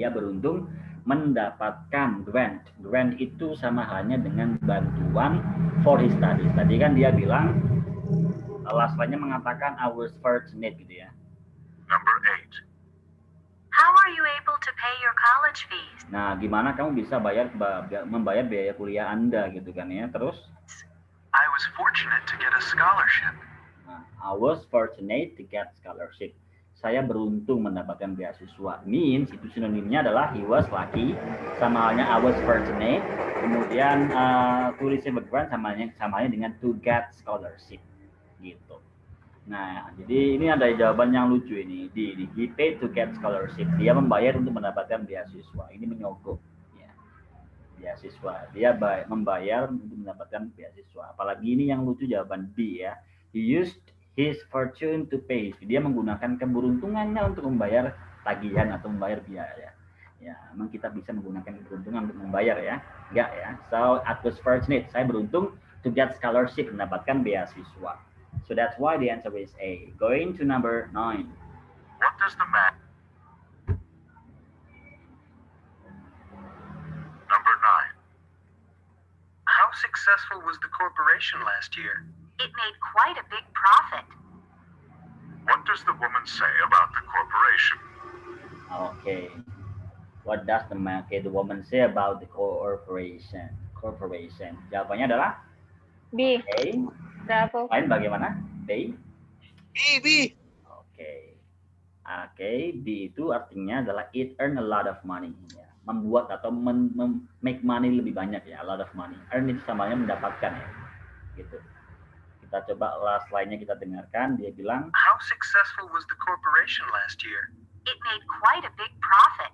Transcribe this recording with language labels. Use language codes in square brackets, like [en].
[id] Dia beruntung mendapatkan grant. Grant itu sama halnya dengan bantuan [en] for his studies. [id] Tadi kan dia bilang, last line-nya mengatakan [en] I was fortunate [id] gitu ya. [en] Number 8. How are you able to pay your college fees? [id] Nah, gimana kamu bisa membayar biaya kuliah Anda gitu kan ya. Terus, [en] I was fortunate to get a scholarship. nah, I was fortunate to get scholarship. [id] Saya beruntung mendapatkan beasiswa. Means itu sinonimnya adalah [en] he was lucky, [id] sama halnya [en] I was fortunate. [id] Kemudian [en] to receive a grant [id] sama halnya dengan [en] to get scholarship. [id] Gitu. Nah, jadi ini ada jawaban yang lucu ini. [en] He paid to get scholarship. [id] Dia membayar untuk mendapatkan beasiswa. Ini menyogok. Ya. Beasiswa. Dia membayar untuk mendapatkan beasiswa. Apalagi ini yang lucu jawaban B ya. [en] He used his fortune to pay. [id] Dia menggunakan keberuntungannya untuk membayar tagihan atau membayar biaya. Ya, memang kita bisa menggunakan keberuntungan untuk membayar ya. Enggak ya. So, I was fortunate. Saya beruntung to get scholarship, mendapatkan beasiswa. [en] So that's why the answer is A. Going to number 9. What does the man... Number 9. How successful was the corporation last year? It made quite a big profit. What does the woman say about the corporation? Okay. What does the woman say about the corporation? [id] Corporation. Jawabannya adalah B. A. [en] Bravo. [id] Lain bagaimana? B. B. Oke. Oke, B itu artinya adalah [en] it earn a lot of money. [id] Ya. Membuat atau make money lebih banyak ya, [en] a lot of money. [id] Earn itu samanya mendapatkan ya. Gitu. Kita coba last line-nya kita dengarkan. Dia bilang, [en] How successful was the corporation last year? It made quite a big profit.